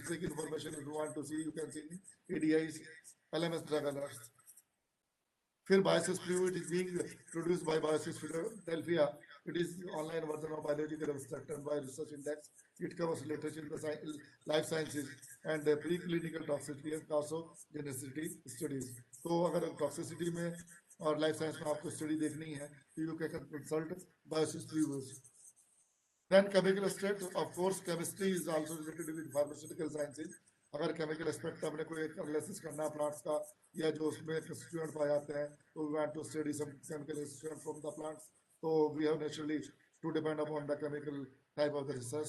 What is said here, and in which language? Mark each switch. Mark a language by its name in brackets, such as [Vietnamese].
[English] This big information if you want to see, you can see ADI's LMS Travelers. [Hindi] फिर [English] Biosys Preview, it is being produced by Biosys Philadelphia. It is online version of biological abstract and bioresearch index. It covers literature in the life sciences and preclinical toxicity and carcinogenicity studies. [Hindi] तो अगर toxicity में और life science में आपको study देखनी है, तो [English] you can consult Biosys Previews. Then chemical aspect, of course, chemistry is also related with pharmaceutical sciences. [Hindi] अगर chemical aspect हमने कोई analysis करना है plants का या जो उसमें constituent पाए जाते हैं, तो [English] we want to study some chemical constituent from the plants. So we have naturally to depend upon the chemical type of the research.